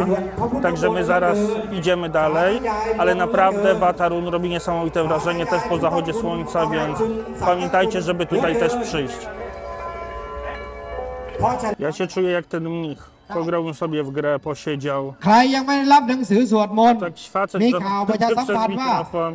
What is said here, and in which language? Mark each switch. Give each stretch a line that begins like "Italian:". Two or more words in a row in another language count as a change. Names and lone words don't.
Polish: Także my zaraz idziemy dalej, ale naprawdę Wat Arun robi niesamowite wrażenie też po zachodzie słońca, więc pamiętajcie, żeby tutaj też przyjść. Ja się czuję jak ten mnich. Pograłbym sobie w grę, posiedział.
Thai: ใครยังไม่ได้รับหนังสือสวดมนต์
Polish: Tak facet
Thai: มีข่าวประชาสัม
Polish: przez
Thai: พันธ์ว่า
Polish: mikrofon.